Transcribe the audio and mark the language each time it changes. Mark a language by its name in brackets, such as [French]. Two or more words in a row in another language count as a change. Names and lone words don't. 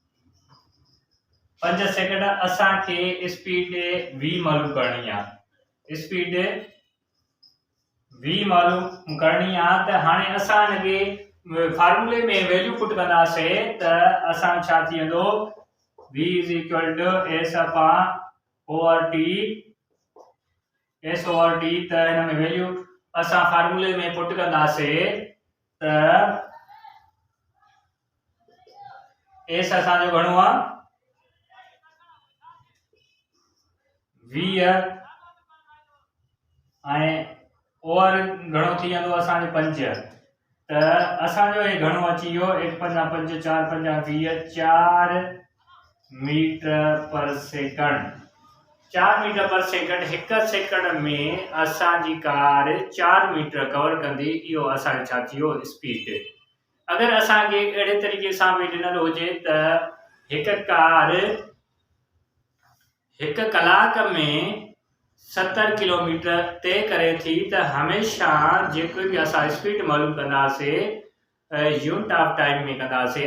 [Sindhi] 5 सेकंड असांखे स्पीड v मालूम करणी आहे। स्पीड v मालूम करणी आहे त हाणे असां इनखे फार्मूले में [English] value put [Sindhi] कंदासीं त असां छा थी वेंदो v s over t s over t। त इन में वैल्यू असां फार्मूले में पुट कंदासीं त s असांजो घणो आहे 20 ऐं ओवर घणो थी वेंदो असांजो 5। त असांजो हे घणो अची वियो 1 5 5 4 5 20 4 [English] meter per second. 4 meter per second. [Sindhi] हिक सेकंड में असांजी कार 4 मीटर कवर कंदी। इहो असांजो छा थी वियो स्पीड। अगर असांखे अहिड़े तरीक़े सां बि ॾिनल हुजे त हिक कार 1 कलाक में 70 किलोमीटर तय करे थी त हमेशा जेको भी असां स्पीड मालूम कंदासीं [English] unit of time [Sindhi] में कंदासीं।